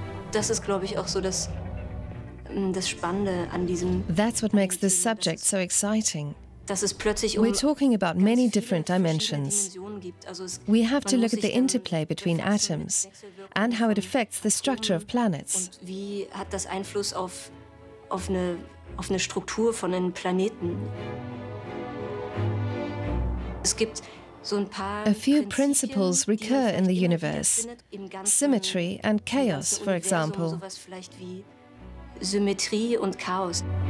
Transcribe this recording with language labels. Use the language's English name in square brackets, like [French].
[German] Das ist, glaube ich, auch so das Spannende an diesem. [English] That's what makes this subject so exciting. We're talking about many different dimensions. We have to look at the interplay between atoms and how it affects the structure of planets. [German] Wie hat das Einfluss auf eine Struktur von einem Planeten? Es gibt so ein paar [English] A few principles recur in the universe. Symmetry and chaos, for example. [German] Sowas vielleicht wie Symmetrie und Chaos.